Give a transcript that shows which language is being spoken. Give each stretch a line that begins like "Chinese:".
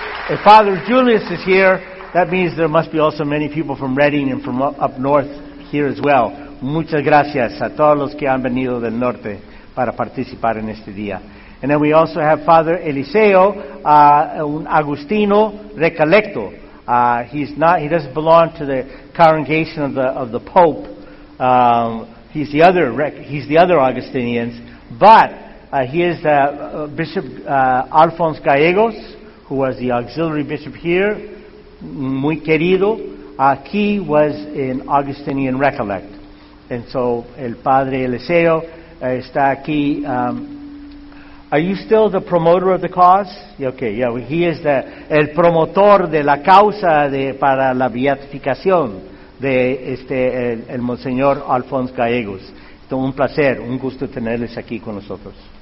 English: If Father Julius is here, that means there must be also many people from Reading and from up north here as well.
Spanish: Muchas gracias a todos los que han venido del norte para participar en este día.
English: And then we also have Father Eliseo,
Spanish: un Agustino Recalecto.
English: He doesn't belong to the congregation of the Pope. He's the other Augustinians. But he is Bishop Alphonse Gallegos, who was the auxiliary bishop here.
Spanish: Muy querido.
English: He was an Augustinian Recollect. And so,
Spanish: el Padre Eliseo está aquí.
English: Are you still the promoter of the cause? Okay, yeah, well, he is
Spanish: el promotor de la causa para la beatificación de el Monseñor Alphonse Gallegos. Entonces, un placer, un gusto tenerles aquí con nosotros.